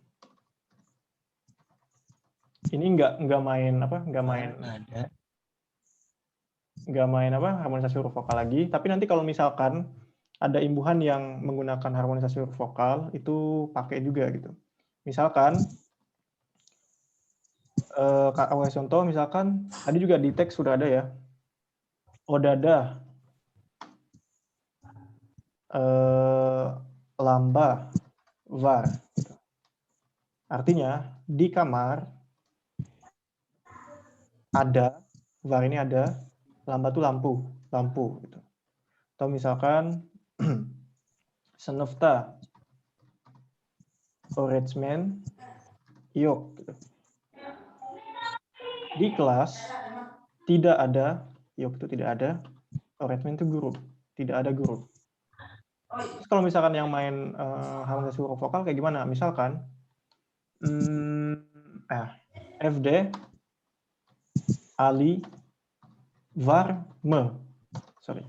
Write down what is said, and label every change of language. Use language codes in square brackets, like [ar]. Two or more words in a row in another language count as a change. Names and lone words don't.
[id] Ini nggak main harmonisasi huruf vokal lagi. Tapi nanti kalau misalkan ada imbuhan yang menggunakan harmonisasi huruf vokal, itu pakai juga gitu. Misalkan contoh misalkan tadi juga di teks sudah ada ya. [tr] Odada, lamba, var. [id] Gitu. Artinya di kamar ada, var ini ada, lamba itu lampu. Gitu. Atau misalkan [tr] sınıfta, öğretmen yok. [id] Gitu. Di kelas tidak ada, yok itu tidak ada, öğretmen itu guru, tidak ada guru. Terus kalau misalkan yang main harmonisasi huruf vokal kayak gimana? Misalkan FD, Ali, var, me. Sorry.